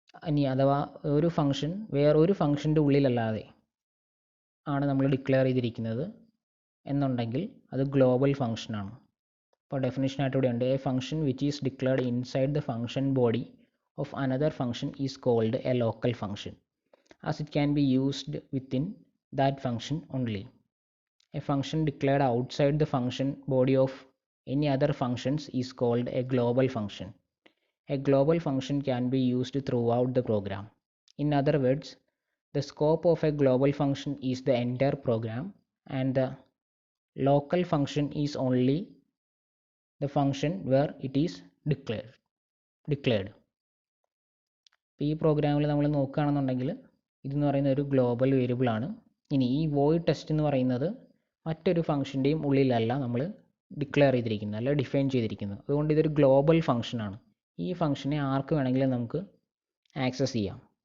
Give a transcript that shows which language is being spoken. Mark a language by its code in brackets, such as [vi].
[ml] ഇനി അഥവാ ഒരു ഫംഗ്ഷൻ വേറൊരു ഫംഗ്ഷൻ്റെ ഉള്ളിലല്ലാതെ ആണ് നമ്മൾ ഡിക്ലെയർ ചെയ്തിരിക്കുന്നത് എന്നുണ്ടെങ്കിൽ അത് ഗ്ലോബൽ ഫംഗ്ഷനാണ്. അപ്പോൾ ഡെഫിനിഷനായിട്ട് ഇവിടെ ഉണ്ട്, [en] A function which is declared inside the function body of another function is called a local function as it can be used within that function only. A function declared outside the function body of any other functions is called a global function. A global function can be used throughout the program. In other words, the scope of a global function is the entire program, and the local function is only the function where it is declared. [ml] ഈ പ്രോഗ്രാമിൽ നമ്മൾ നോക്കുകയാണെന്നുണ്ടെങ്കിൽ ഇതെന്ന് പറയുന്ന ഒരു global വേരിയബിളാണ്. ഇനി ഈ വോയിഡ് ടെസ്റ്റ് എന്ന് പറയുന്നത് മറ്റൊരു ഫംഗ്ഷൻ്റെയും ഉള്ളിലല്ല നമ്മൾ ഡിക്ലെയർ ചെയ്തിരിക്കുന്നത്, അല്ല ഡിഫൈൻ ചെയ്തിരിക്കുന്നത്. അതുകൊണ്ട് ഇതൊരു ഗ്ലോബൽ ഫംഗ്ഷനാണ്. ഈ ഫംഗ്ഷനെ ആർക്ക് വേണമെങ്കിലും നമുക്ക് ആക്സസ് ചെയ്യാം.